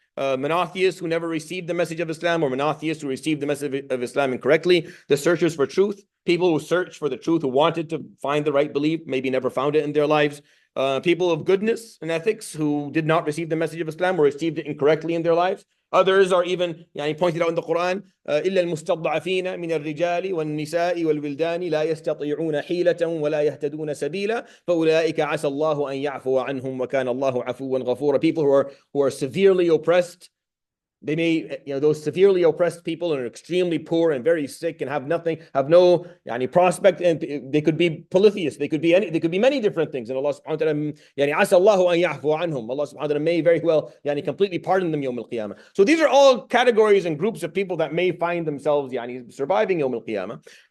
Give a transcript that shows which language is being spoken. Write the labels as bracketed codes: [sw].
[en] Monotheists who never received the message of Islam, or monotheists who received the message of Islam incorrectly. The searchers for truth. People who searched for the truth, who wanted to find the right belief, maybe never found it in their lives. People of goodness and ethics who did not receive the message of Islam or received it incorrectly in their lives. Others are even pointed out in the Quran, [ar] إلا المستضعفين من الرجال والنساء والولدان لا يستطيعون حيلة ولا يهتدون سبيلا فأولئك عسى الله أن يعفو عنهم وكان الله عفوا غفورا. [en] People who are severely oppressed. They may, those severely oppressed people and are extremely poor and very sick and have no prospect, and they could be polytheists. They could be many different things. And Allah subhanahu wa ta'ala, [ar] عسى الله أن يعفو عنهم. [en] Allah subhanahu wa ta'ala may very well, completely pardon them Yawm al-Qiyamah. So these are all categories and groups of people that may find themselves, surviving Yawm al-Qiyamah.